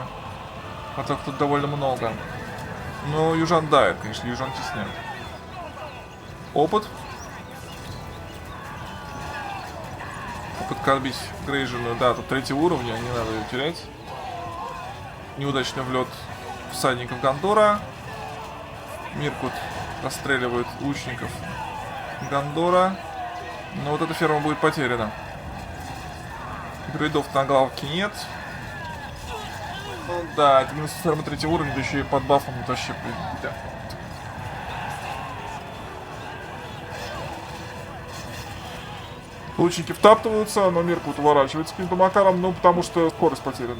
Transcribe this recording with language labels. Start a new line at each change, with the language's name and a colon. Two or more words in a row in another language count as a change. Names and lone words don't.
Russian: А так тут довольно много. Но южан дает, конечно, южан тесняют. Опыт. Попытка отбить Грейжину. Да, тут 3 уровня, не надо ее терять. Неудачный влет всадников Гондора. Миркут расстреливает лучников Гондора. Но вот эта ферма будет потеряна. Грейдов на главке нет. Ну да, это минус ферма 3 уровня, да еще и под бафом это вообще да. Лучники втаптываются, но Миркут уворачивается каким-то макаром, ну потому что скорость потеряна.